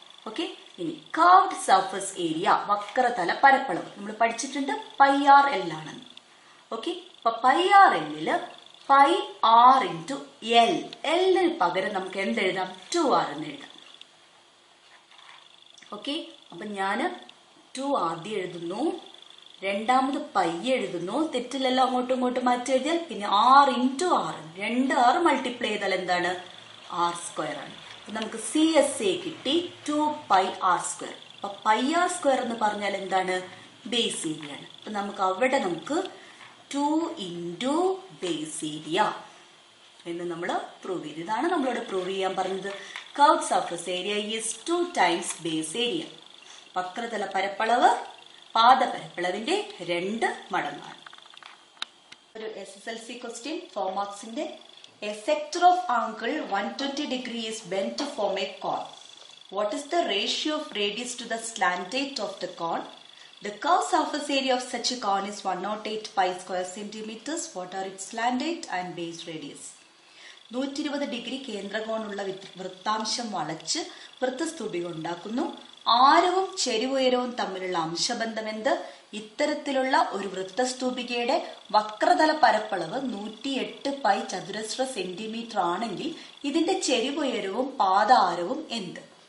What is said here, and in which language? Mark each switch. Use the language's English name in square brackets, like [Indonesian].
[Malayalam] Okay, ഇനി curved surface area വക്രതല പരപ്പളവ് നമ്മൾ പഠിച്ചിട്ടുണ്ട്, πrl ആണെന്ന്. ഓക്കെ, അപ്പൊ πrl πr into l. എല്ലിന് പകരം നമുക്ക് എന്തെഴുതാം? 2r എന്ന് എഴുതാം. ഓക്കെ, അപ്പൊ ഞാൻ 2 ആദ്യം എഴുതുന്നു, രണ്ടാമത് പൈ എഴുതുന്നു. തെറ്റില്ലല്ലോ, അങ്ങോട്ടും ഇങ്ങോട്ടും മാറ്റി എഴുതിയാൽ. പിന്നെ r into r, 2r multiply ചെയ്താൽ എന്താണ്? r² ആണ്. നമുക്ക് CSA കിട്ടി 2πr². അപ്പൊ πr² എന്ന് പറഞ്ഞാൽ എന്താണ്? ബേസ് ഏരിയ ആണ്. അപ്പൊ നമുക്ക് അവിടെ നമുക്ക് 2 into ബേസ് ഏരിയ എന്ന് നമ്മൾ പ്രൂവ് ചെയ്തു. ഇതാണ് നമ്മളോട് പ്രൂവ് ചെയ്യാൻ പറഞ്ഞത്. [English] Curved surface area is 2 times base area. [Malayalam] വക്രതല പരപ്പളവ് പാദപരപ്പളവിന്റെ 2 മടങ്ങാണ്. ഒരു SSLC question 4 മാർക്സിന്റെ. [English] A sector of angle 120 degree is bent to form a cone. What is the ratio of radius to the slant height of the cone? The curved surface area of such a cone is 108 pi square centimeters. What are its slant height and base radius? [Malayalam] 120 degree കേന്ദ്രകോണുള്ള വൃത്താംശം വളച്ച് വൃത്തസ്തൂപിക ഉണ്ടാക്കുന്നു. ആരവും ചെരിവുയരവും തമ്മിലുള്ള അംശബന്ധം എന്ത്? ഇത്തരത്തിലുള്ള ഒരു വൃത്തസ്തൂപികയുടെ വക്രതല പരപ്പളവ് 108 pi ചതുരശ്ര centimetre ആണെങ്കിൽ ഇതിന്റെ ചെരിവുയരവും പാദാരവും എന്ത്?